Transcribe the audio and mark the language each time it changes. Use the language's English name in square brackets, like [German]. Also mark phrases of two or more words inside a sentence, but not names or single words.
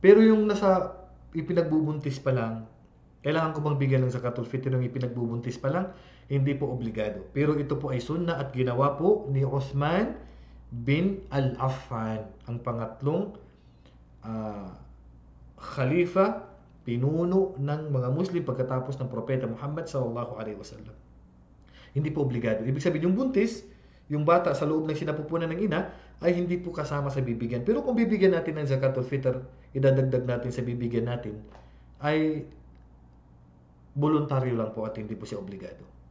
[Filipino] Pero yung nasa ipinagbubuntis pa lang, kailangan ko bang bigyan ng [Arabic] زكاة الفطر [Filipino] yung ipinagbubuntis pa lang? Hindi po obligado. Pero ito po ay sunna at ginawa po ni Uthman bin Al-Affan, ang pangatlong ah, khalifa, pinuno ng mga Muslim pagkatapos ng Propeta Muhammad [Arabic] صلى الله عليه وسلم. [Filipino] Hindi po obligado. Ibig sabihin, yung buntis, yung bata sa loob ng sinapupunan ng ina, ay hindi po kasama sa bibigyan. Pero kung bibigyan natin ng [Arabic] زكاة الفطر, [Filipino] idadagdag natin sa bibigyan natin, ay voluntaryo lang po at hindi po siya obligado.